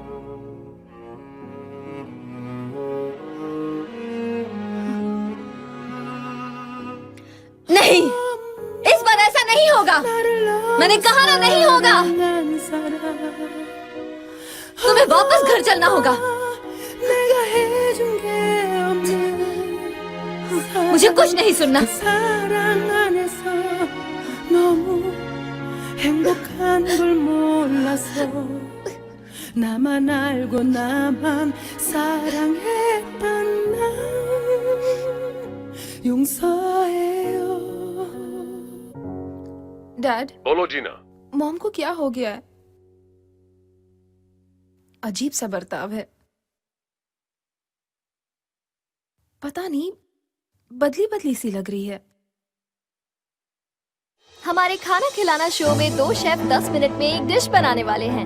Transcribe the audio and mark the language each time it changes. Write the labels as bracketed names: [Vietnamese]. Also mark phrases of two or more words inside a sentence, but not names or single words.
[Hindi] नहीं, इस बार ऐसा नहीं होगा। मैंने कहा ना, नहीं होगा। तुम्हें वापस घर चलना होगा। मुझे कुछ नहीं सुनना। [Korean] 사랑 안에서 너무 행복한 걸 몰라서 나만 알고 나만 사랑했던 나 용서해요. [Hindi] डैड, बोलो जीना। मॉम को क्या हो गया है? अजीब सा बर्ताव है। पता नहीं, बदली बदली सी लग रही है। हमारे खाना खिलाना शो में दो शेफ 10 मिनट में एक डिश बनाने वाले हैं।